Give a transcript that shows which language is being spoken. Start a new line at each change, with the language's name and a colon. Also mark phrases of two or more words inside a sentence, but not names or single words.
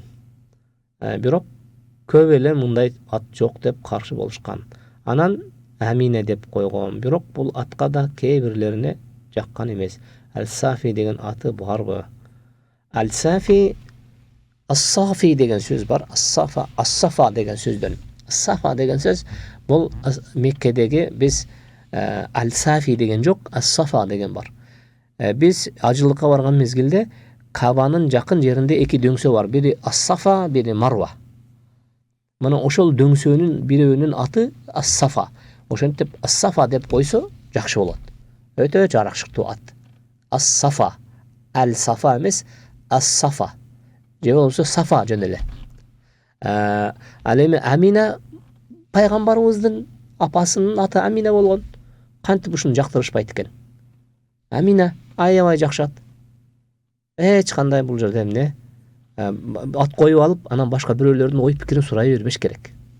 Kyrgyz: Бирок көп эле мындай ат жок деп каршы болушкан. Анан Амине деп койгом. Бирок бул атка да кээ бирлерине жаккан эмес. Аль-Сафи деген аты барбы? Аль-Сафи As-safi деген söz бар. As-safa, as-safa деген сөздөн. As-safa деген сөз бул Меккедеги biz al-safi деген жок, as-safa деген бар. Biz ажылыкка барган мезгилде Кабанын жакын жеринде эки дөңсө бар. Бири as-safa, бири Марва. Мына ошол дөңсөнүн бирөөнүн аты as-safa. Ошентип as-safa деп койсо жакшы болот. Өтө жаракшыктуу ат. As-safa, al-safa эмес, as-safa. Je болсо Сафа жөн эле. Ал эми Амина пайгамбарыбыздын апасынын аты Амина болгон. Кантип ушуну жактырышпайт экен? Амина аябай жакшы ат. Эч кандай бул жерде эмне ат коюп алып, анан башка бирөөлөрдүн ой пикирин сурай бербеш керек.